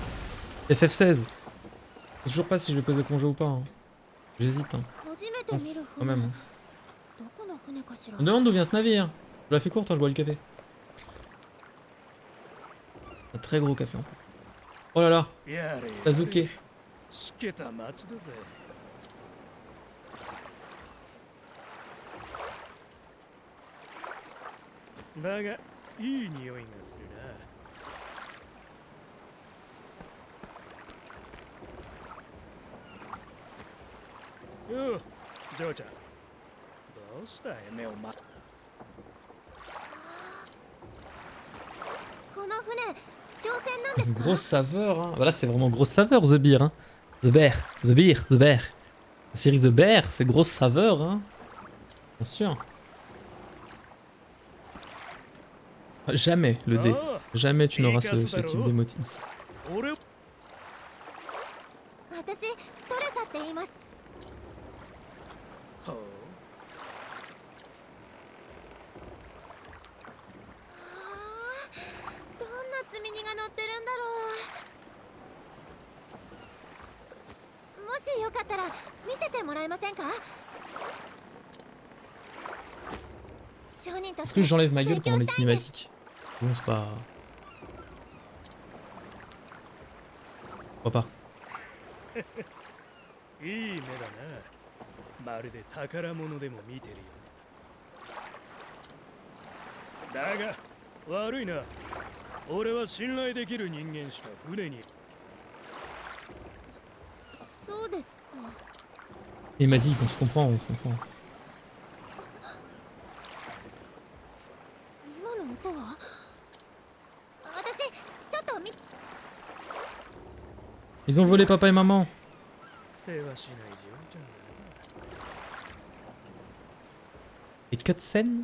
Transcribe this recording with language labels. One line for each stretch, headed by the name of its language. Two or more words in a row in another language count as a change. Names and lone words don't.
French: Je sais toujours pas si je vais poser congé ou pas. Hein. J'hésite. Hein. Je pense quand même. Hein. On me demande d'où vient ce navire. Je la fais courte, hein, je bois le café. Un très gros café en plus. Oh là là. Kazuke.
Japanese: だがいい匂いがするな。よう、ジョーちゃん。どうした目をま。この船、商船なんですか?
French: Grosse saveur, hein. Voilà, c'est vraiment grosse saveur, The Beer, hein. The Bear, The Beer, The Bear. La série The Bear, c'est grosse saveur, hein. Bien sûr. Jamais le dé. Jamais tu n'auras ce type d'émote ici.
Japanese: 私、トレサって言います。ほう。どんな積み荷が乗ってるんだろう。もしよかったら見せてもらえませんか?
French: Est-ce que j'enlève ma gueule pendant les cinématiques? Bon, c'est pas... Pourquoi pas?
Japanese: いい目だな。まるで宝物でも見てるよ。だが悪いな。俺は信頼できる人間しか船に。そうですか。
French: Il m'a dit qu'on se comprend, on se comprend.
Japanese: 今の音は？私ちょっと見。
French: Ils ont volé papa et maman. Et cutscene?